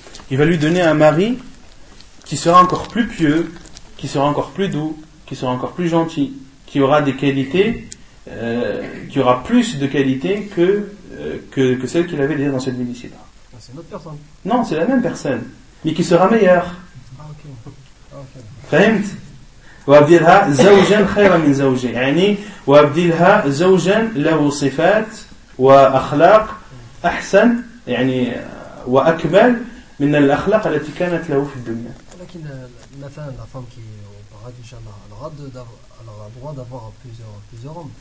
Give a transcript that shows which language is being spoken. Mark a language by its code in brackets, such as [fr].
[fr] Il va lui donner un mari qui sera encore plus pieux, qui sera encore plus doux, qui sera encore plus gentil, qui aura des qualités. Qui aura plus de qualité que celle qu'il avait déjà dans cette vie d'ici-là. C'est une autre personne. Non, c'est la même personne, mais qui sera meilleure. [ar] Fahimt? وَأَبْدِلْهَا زَوْجًا خَيْرًا مِنْ زَوْجِهِ وَأَبْدِلْهَا زَوْجًا لَهُ صِفَاتٍ وَأَخْلَاقٍ أَحْسَنٍ يعني وَأَكْمَلٍ من الأخلاق التي كانت له في الدنيا. لكن مثلا [fr] la femme qui est au paradis, inshallah, elle aura le droit d'avoir plusieurs hommes.